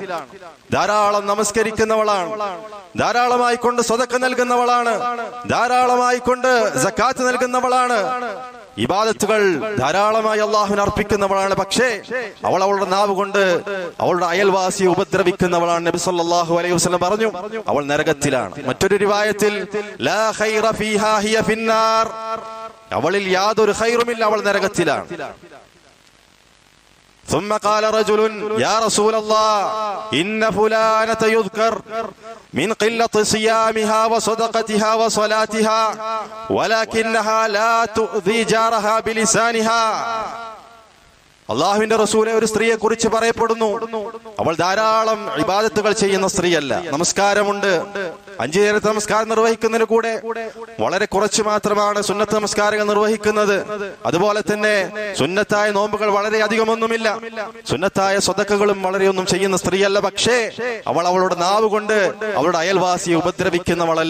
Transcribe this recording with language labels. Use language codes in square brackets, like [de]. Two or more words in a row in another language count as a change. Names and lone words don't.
[ml] ധാരാളം നമസ്കരിക്കുന്നവളാണ്, ധാരാളമായി കൊണ്ട് സ്വതക്ക നൽകുന്നവളാണ്, ധാരാളമായി കൊണ്ട് സക്കാത്ത് നൽകുന്നവളാണ്, ഇബാദത്തുകൾ ധാരാളമായി അല്ലാഹുവിന് അർപ്പിക്കുന്നവളാണ്, പക്ഷേ അവൾ അവളുടെ നാവ് കൊണ്ട് അവളുടെ അയൽവാസിയെ ഉപദ്രവിക്കുന്നവളാണ്. നബി [ar] صلى الله عليه وسلم [ml] പറഞ്ഞു, അവൾ നരകത്തിലാണ്. മറ്റൊരു റിവായത്തിൽ [ar] لا خير فيها هي في النار, [ml] അവളിൽ യാതൊരു ഖൈറുമില്ല, അവൾ നരകത്തിലാണ്. [ar] ثم قال رجل يا رسول الله إن فلانة يذكر من قلة صيامها وصدقتها وصلاتها ولكنها لا تؤذي جارها بلسانها. [ml] അള്ളാഹുവിന്റെ റസൂലെ, ഒരു സ്ത്രീയെ കുറിച്ച് പറയപ്പെടുന്നു, അവൾ ധാരാളം ഇബാദത്തുകൾ ചെയ്യുന്ന സ്ത്രീയല്ല. നമസ്കാരമുണ്ട്, 5 നേരത്തെ നമസ്കാരം നിർവഹിക്കുന്നതിന് കൂടെ വളരെ കുറച്ച് മാത്രമാണ് സുന്നത്ത് നമസ്കാരങ്ങൾ നിർവഹിക്കുന്നത്. അതുപോലെ തന്നെ സുന്നത്തായ നോമ്പുകൾ വളരെ അധികമൊന്നുമില്ല, സുന്നത്തായ സ്വതക്കകളും വളരെയൊന്നും ചെയ്യുന്ന സ്ത്രീയല്ല, പക്ഷേ അവൾ അവളുടെ നാവ് കൊണ്ട് അവളുടെ അയൽവാസിയെ ഉപദ്രവിക്കുന്നവളല്ല.